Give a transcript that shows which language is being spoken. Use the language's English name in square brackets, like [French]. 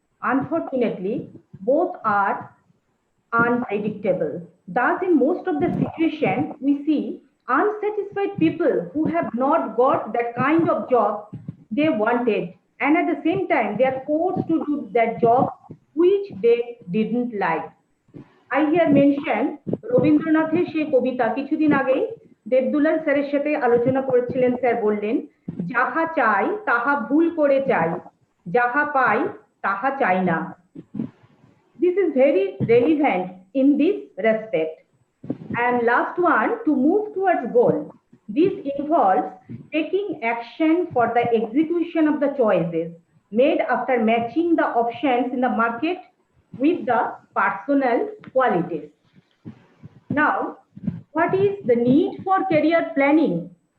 [English] Unfortunately, both are unpredictable. Thus, in most of the situation, we see unsatisfied people who have not got that kind of job they wanted, and at the same time, they are forced to do that job which they didn't like. I here mention [Bangla] রবীন্দ্রনাথের সেই কবিতা কিছুদিন আগেই দেবদুলাল স্যারের সাথে আলোচনা করেছিলেন sir বললেন যাহা চাই তাহা ভুল করে চাই যাহা পাই তাহা চাই না [English] this is very relevant in this respect. And last one, to move towards goal. This involves taking action for the execution of the choices made after matching the options in the market with the personal qualities. Now, what is the need for career planning?